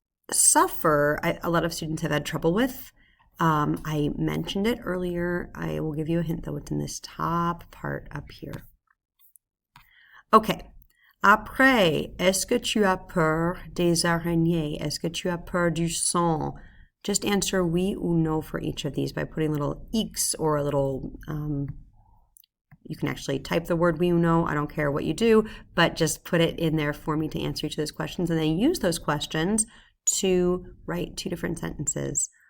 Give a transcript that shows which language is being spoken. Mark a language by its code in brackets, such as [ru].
[en] Suffer, a lot of students have had trouble with. I mentioned it earlier. I will give you a hint though. It's in this top part up here. Okay. [fr] Après, est-ce que tu as peur des araignées? Est-ce que tu as peur du sang? [en] Just answer [fr] oui ou no [en] for each of these by putting a little X or a little, you can actually type the word oui ou no. I don't care what you do, but just put it in there for me to answer each of those questions. And then use those questions to write 2 different sentences.